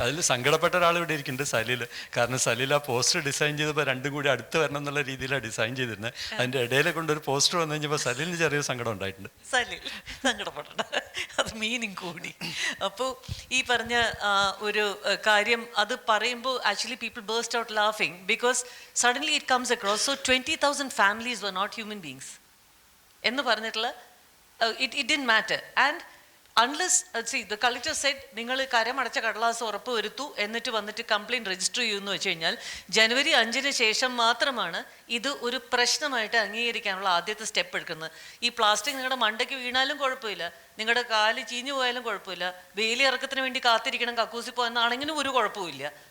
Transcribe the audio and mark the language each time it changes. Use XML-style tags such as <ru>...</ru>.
<ml>അതിൽ സങ്കടപ്പെട്ട ഒരാൾ ഇവിടെ ഇരിക്കുന്നുണ്ട്, സലീൽ. കാരണം സലീൽ ആ പോസ്റ്റർ ഡിസൈൻ ചെയ്തപ്പോൾ രണ്ടും കൂടി അടുത്ത് വരണം എന്നുള്ള രീതിയിലാണ് ഡിസൈൻ ചെയ്തിരുന്നത്. അതിൻ്റെ ഇടയിലെ കൊണ്ടൊരു പോസ്റ്റർ വന്നു കഴിഞ്ഞപ്പോൾ സലീലിന് ചെറിയൊരു സങ്കടം ഉണ്ടായിട്ടുണ്ട്. സലീൽ സങ്കടപ്പെടണ്ട, അത് മീനിങ് കൂടി. അപ്പോൾ ഈ പറഞ്ഞ ഒരു കാര്യം അത് പറയുമ്പോൾ</ml> <en>Actually people burst out ലാഫിങ് because suddenly it comes across. So 20,000 families were not human beings</en> <ml>എന്ന് പറഞ്ഞിട്ടുള്ള</ml> <en>it didn't matter. And unless the collector said</en> <ml>നിങ്ങൾ കരമടച്ച കടലാസ് ഉറപ്പ് വരുത്തു എന്നിട്ട് വന്നിട്ട് കംപ്ലയിൻറ്റ് രജിസ്റ്റർ ചെയ്യുമെന്ന് വെച്ച് കഴിഞ്ഞാൽ ജനുവരി 5-ന് ശേഷം മാത്രമാണ് ഇത് ഒരു പ്രശ്നമായിട്ട് അംഗീകരിക്കാനുള്ള ആദ്യത്തെ സ്റ്റെപ്പ് എടുക്കുന്നത്. ഈ പ്ലാസ്റ്റിക് നിങ്ങളുടെ മണ്ടയ്ക്ക് വീണാലും കുഴപ്പമില്ല, നിങ്ങളുടെ കാല് ചീഞ്ഞു പോയാലും കുഴപ്പമില്ല, വേലി ഇറക്കത്തിന് വേണ്ടി കാത്തിരിക്കണം കക്കൂസി പോയെന്നാണെങ്കിലും ഒരു കുഴപ്പമില്ല.</ml>